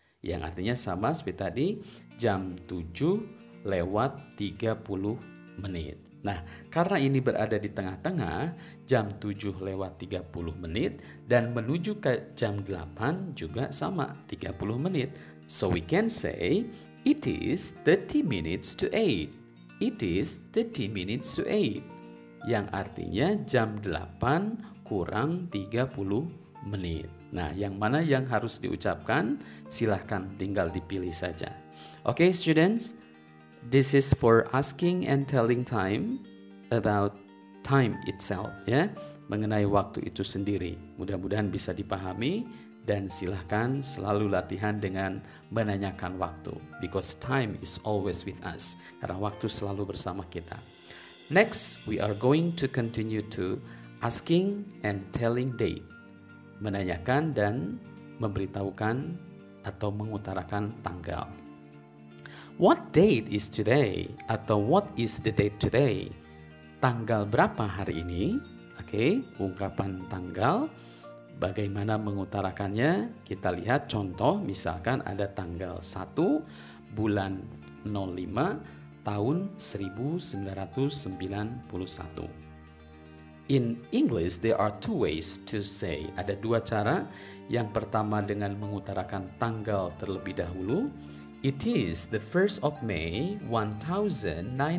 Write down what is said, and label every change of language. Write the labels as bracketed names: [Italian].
[Indonesian] Yang artinya sama seperti tadi, jam 7 lewat 30 menit. Nah, karena ini berada di tengah-tengah, jam 7 lewat 30 menit dan menuju ke jam 8 juga sama, 30 menit. [English] So we can say, it is 30 minutes to 8. It is 30 minutes to 8. [Indonesian] Yang artinya jam 8 kurang 30 menit. Nah, yang mana yang harus diucapkan? Silahkan tinggal dipilih saja. [English] Okay, students, this is for asking and telling time about time itself, [Indonesian] ya, mengenai waktu itu sendiri. Mudah-mudahan bisa dipahami dan silahkan selalu latihan dengan menanyakan waktu, [English] because time is always with us. [Indonesian] Karena waktu selalu bersama kita. [English] Next, we are going to continue to asking and telling date. [Indonesian] Menanyakan dan memberitahukan atau mengutarakan tanggal. [English] What date is today? Atau what is the date today? [Indonesian] Tanggal berapa hari ini? Oke, ungkapan tanggal. Bagaimana mengutarakannya? Kita lihat contoh, misalkan ada tanggal 1 bulan 05 tahun 1991. [English] In English, there are two ways to say. [Indonesian] Ada dua cara. Yang pertama dengan mengutarakan tanggal terlebih dahulu. [English] It is the 1st of May 1991.